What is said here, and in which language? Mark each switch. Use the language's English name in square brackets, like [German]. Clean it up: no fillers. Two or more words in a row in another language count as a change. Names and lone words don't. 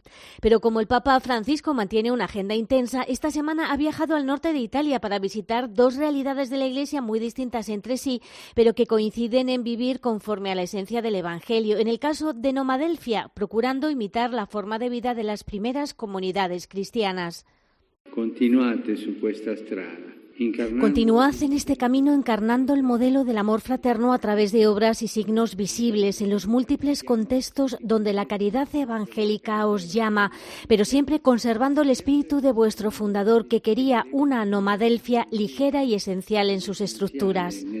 [Spanish] Pero como el Papa Francisco mantiene una agenda intensa, esta semana ha viajado al norte de Italia para visitar 2 realidades de la Iglesia muy distintas entre sí, pero que coinciden en vivir conforme a la esencia del Evangelio. En el caso de Nomadelfia, procurando imitar la forma de vida de las primeras comunidades cristianas. [Italian] Continuate su questa strada. [Spanish] Continuad en este camino encarnando el modelo del amor fraterno a través de obras y signos visibles en los múltiples contextos donde la caridad evangélica os llama, pero siempre conservando el espíritu de vuestro fundador, que quería una Nomadelfia ligera y esencial en sus estructuras.